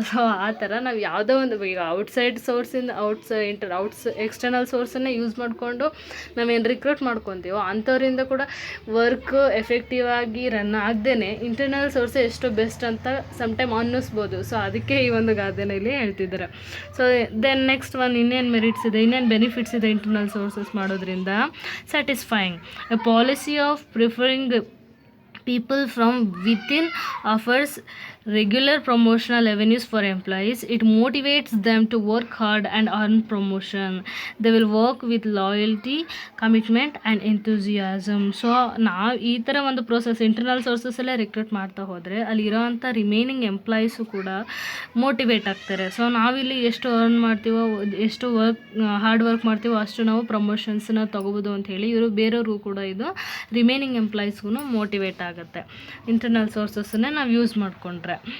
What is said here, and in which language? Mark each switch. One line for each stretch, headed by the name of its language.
Kannada: So ಆ ಥರ ನಾವು ಯಾವುದೋ ಒಂದು ಈಗ ಔಟ್ಸೈಡ್ ಸೋರ್ಸಿಂದ ಎಕ್ಸ್ಟರ್ನಲ್ ಸೋರ್ಸನ್ನೇ ಯೂಸ್ ಮಾಡಿಕೊಂಡು ನಾವೇನು ರಿಕ್ರೂಟ್ ಮಾಡ್ಕೊತೀವೋ ಅಂಥವ್ರಿಂದ ಕೂಡ ವರ್ಕ್ ಎಫೆಕ್ಟಿವ್ ಆಗಿ ರನ್ ಆಗದೇ ಇಂಟರ್ನಲ್ ಸೋರ್ಸೇ ಎಷ್ಟು ಬೆಸ್ಟ್ ಅಂತ ಸಮ್ಟೈಮ್ ಅನ್ನಿಸ್ಬೋದು. ಸೊ ಅದಕ್ಕೆ ಈ ಒಂದು ಗಾದೆನಲ್ಲಿ ಹೇಳ್ತಿದ್ದಾರೆ. ಸೊ ದೆನ್ ನೆಕ್ಸ್ಟ್ ಇನ್ನೇನು ಮೆರಿಟ್ಸ್ ಇದೆ, ಇನ್ನೇನು ಬೆನಿಫಿಟ್ಸ್ ಇದೆ ಇಂಟರ್ನಲ್ ಸೋರ್ಸಸ್ ಮಾಡೋದ್ರಿಂದ.
English: Satisfying, a policy of preferring people from within offers regular promotional avenues for employees. It motivates them to work hard and earn promotion. They will work with loyalty, commitment and enthusiasm.
Kannada: So ನಾವು ಈ ಥರ ಒಂದು process internal ಸೋರ್ಸಸ್ಸಲ್ಲೇ recruit ಮಾಡ್ತಾ ಹೋದರೆ ಅಲ್ಲಿರೋ ಅಂಥ remaining employees ಕೂಡ motivate ಆಗ್ತಾರೆ. ಸೊ ನಾವಿಲ್ಲಿ ಎಷ್ಟು ಅರ್ನ್ ಮಾಡ್ತೀವೋ, ಎಷ್ಟು ಹಾರ್ಡ್ ವರ್ಕ್ ಮಾಡ್ತೀವೋ ಅಷ್ಟು ನಾವು ಪ್ರಮೋಷನ್ಸ್ನ ತೊಗೋಬೋದು ಅಂತ ಹೇಳಿ ಇವರು ಬೇರೆಯವ್ರಿಗೂ ಕೂಡ ಇದು ರಿಮೈನಿಂಗ್ ಎಂಪ್ಲಾಯೀಸ್ಗೂ ಮೋಟಿವೇಟ್ ಆಗುತ್ತೆ ಇಂಟರ್ನಲ್ ಸೋರ್ಸಸ್ಸನ್ನೇ ನಾವು ಯೂಸ್ ಮಾಡಿಕೊಂಡ್ರೆ.